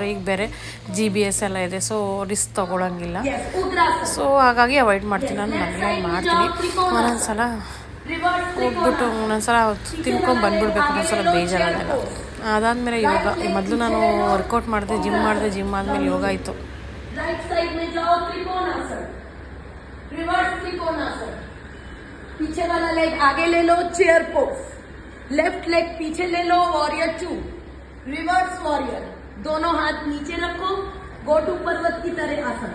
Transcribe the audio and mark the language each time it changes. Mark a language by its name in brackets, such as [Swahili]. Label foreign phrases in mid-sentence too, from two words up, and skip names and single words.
[Kannada] ಈಗ ಬೇರೆ GPS ಎಲ್ಲ ಇದೆ, ಸೊ ರಿಸ್ಕ್ ತೊಗೊಳಂಗಿಲ್ಲ. ಸೊ ಹಾಗಾಗಿ ಅವಾಯ್ಡ್ ಮಾಡ್ತೀನಿ. ನಾನು ಮನೇಲೆ ಮಾಡ್ತೀನಿ. ಒಂದೊಂದ್ಸಲ ಹೋಗ್ಬಿಟ್ಟು ತಿನ್ಕೊಂಡು ಬಂದುಬಿಡ್ಬೇಕು, ಒಂದೊಂದ್ಸಲ ಬೇಜಾರಾಗಲ್ಲ. ಅದಾದಮೇಲೆ ಯೋಗ. ಮೊದಲು ನಾನು ವರ್ಕೌಟ್ ಮಾಡಿದೆ, ಜಿಮ್ ಆದಮೇಲೆ ಯೋಗ ಇತ್ತು. [English] right side [Hindi] में जाओ, त्रिकोणासन, रिवर्स त्रिकोणासन. पीछे वाला लेग आगे ले लो, [English] chair pose. left leg [Hindi] पीछे ले लो, वॉरियर 2. [English] reverse warrior. [Hindi] दोनों हाथ नीचे रखो, [English] go to [Hindi] पर्वत की तरह आसन.